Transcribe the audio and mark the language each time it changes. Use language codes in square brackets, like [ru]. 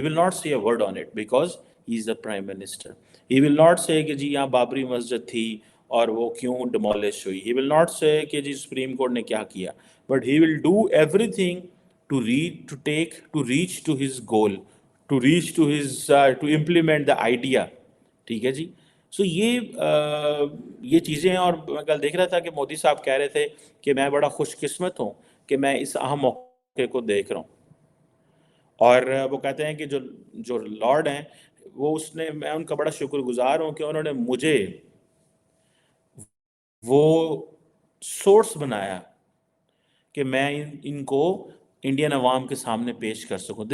[en] he will not say a word on it because he is the prime minister. he will not say [ur] کہ جی یہاں بابری مسجد تھی اور وہ کیوں ڈیمولش ہوئی. [en] he will not say [ur] کہ جی سپریم کورٹ نے کیا کیا. [en] but he will do everything to reach to his goal, to reach to his to implement the idea. [ur] ٹھیک ہے جی. سو یہ چیزیں ہیں. اور میں کل دیکھ رہا تھا کہ مودی صاحب کہہ رہے تھے کہ میں بڑا خوش قسمت ہوں کہ میں اس اہم موقع کو دیکھ رہا ہوں. اور وہ کہتے ہیں کہ جو لارڈ ہیں میں ان کا بڑا شکر گزار ہوں کہ انہوں نے مجھے وہ سورس بنایا کہ میں ان کو انڈین عوام کے سامنے پیش کر سکوں.